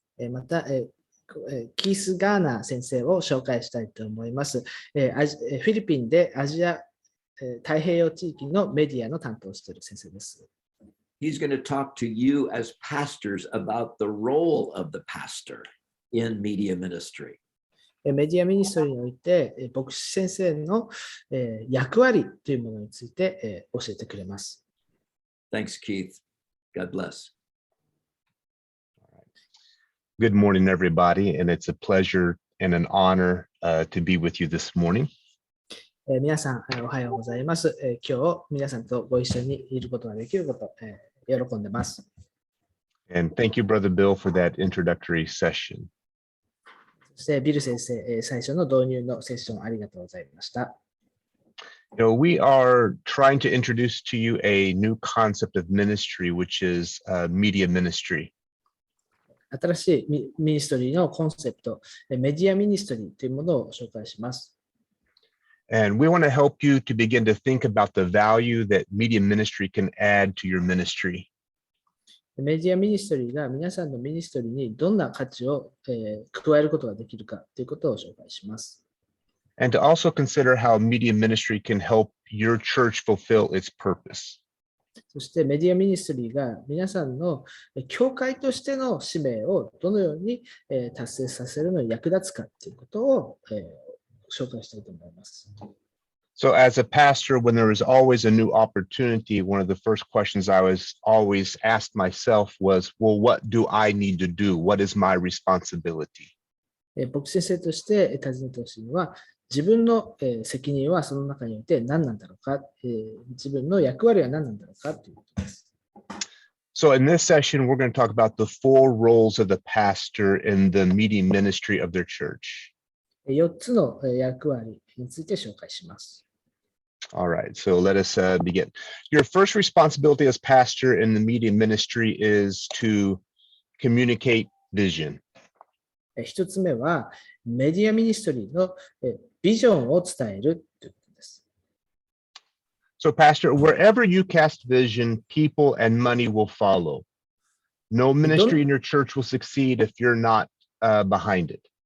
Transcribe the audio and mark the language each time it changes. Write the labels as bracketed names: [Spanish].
[Japanese] また、キース・ガーナー先生を紹介したいと思います。フィリピンでアジア太平洋地域のメディアの担当をしている先生です。 [English] He's going to talk to you as pastors about the role of the pastor in media ministry. [Japanese] メディアミニストリーにおいて、牧師先生の役割というものについて教えてくれます。 [English] Thanks, Keith. God bless. Good morning, everybody, and it's a pleasure and an honor to be with you this morning. [Japanese] 皆さん、おはようございます。今日、皆さんとご一緒にいることができること、喜んでます。 [English] And thank you, Brother Bill, for that introductory session. [Japanese] そして、ビル先生、最初の導入のセッションありがとうございました。 [English] We are trying to introduce to you a new concept of ministry, which is media ministry. [Japanese] 新しいミニストリーのコンセプト、メディアミニストリーというものを紹介します。 [English] And we want to help you to begin to think about the value that media ministry can add to your ministry. [Japanese] メディアミニストリーが皆さんのミニストリーにどんな価値を加えることができるかということを紹介します。 [English] And to also consider how media ministry can help your church fulfill its purpose. [Japanese] そしてメディアミニストリーが皆さんの教会としての使命をどのように達成させるのに役立つかということを紹介したいと思います。 [English] So as a pastor, when there is always a new opportunity, one of the first questions I was always asked myself was, well, what do I need to do? What is my responsibility? [Japanese] 僕先生として尋ねてほしいのは、自分の責任はその中において何なんだろうか、自分の役割は何なんだろうかということです。 [English] So in this session, we're going to talk about the 4 roles of the pastor in the media ministry of their church. [Japanese] 4つの役割について紹介します。 [English] All right, so let us begin. Your first responsibility as pastor in the media ministry is to communicate vision. [Japanese] 1つ目はメディアミニストリーのビジョンを伝えるということです。 [English] So, Pastor, wherever you cast vision, people and money will follow. No ministry in your church will succeed if you're not behind it.